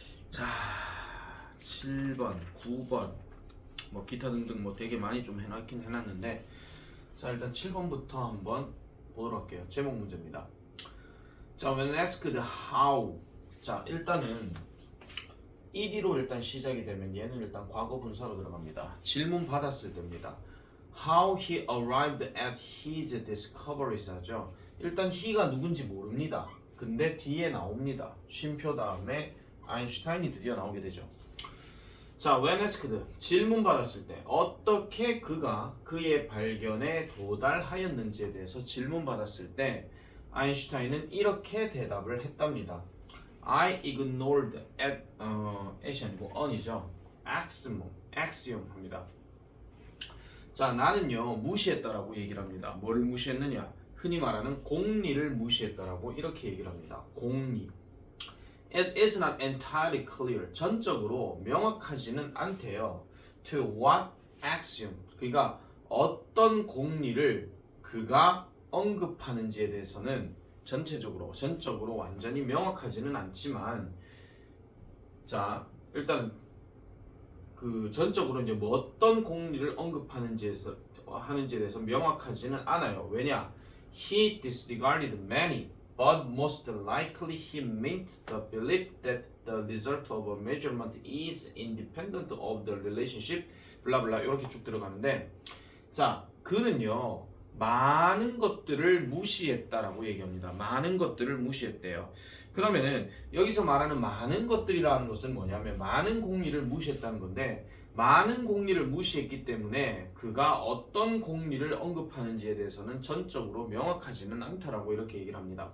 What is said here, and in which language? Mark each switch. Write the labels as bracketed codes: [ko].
[ko] 자, 7번, 9번 뭐 기타 등등 뭐 되게 많이 좀 해놨긴 해놨는데, 자, 일단 7번부터 한번 보도록 할게요. 제목 문제입니다. 자, [en] when asked how, [ko] 자, 일단은 ed로 일단 시작이 되면 얘는 일단 과거 분사로 들어갑니다. 질문 받았을 때입니다. [en] How he arrived at his discoveries [ko] 하죠. 일단 he가 누군지 모릅니다. 근데 뒤에 나옵니다. 쉼표 다음에 아인슈타인이 드디어 나오게 되죠. 자, [en] when asked, [ko] 질문 받았을 때 어떻게 그가 그의 발견에 도달하였는지에 대해서 질문 받았을 때 아인슈타인은 이렇게 대답을 했답니다. [en] I ignored [ko] at이 아니고 on이죠. axiom 합니다. 자, 나는요 무시했다라고 얘기를 합니다. 뭘 무시했느냐? 흔히 말하는 공리를 무시했다라고 이렇게 얘기를 합니다. 공리. [en] It is not entirely clear. [ko] 전적으로 명확하지는 않대요. [en] To what axiom. [ko] 그러니까 어떤 공리를 그가 언급하는지에 대해서는 전적으로 완전히 명확하지는 않지만, 자, 일단 그 전적으로 이제 뭐 어떤 공리를 언급하는지에 대해서 명확하지는 않아요. 왜냐? [en] He disregarded many, but most likely he meant the belief that the result of a measurement is independent of the relationship, [ko] 블라블라 이렇게 쭉 들어가는데, 자, 그는요 많은 것들을 무시했다라고 얘기합니다. 많은 것들을 무시했대요. 그러면은 여기서 말하는 많은 것들이라는 것은 뭐냐면 많은 공리를 무시했다는 건데, 많은 공리를 무시했기 때문에 그가 어떤 공리를 언급하는지에 대해서는 전적으로 명확하지는 않다라고 이렇게 얘기를 합니다.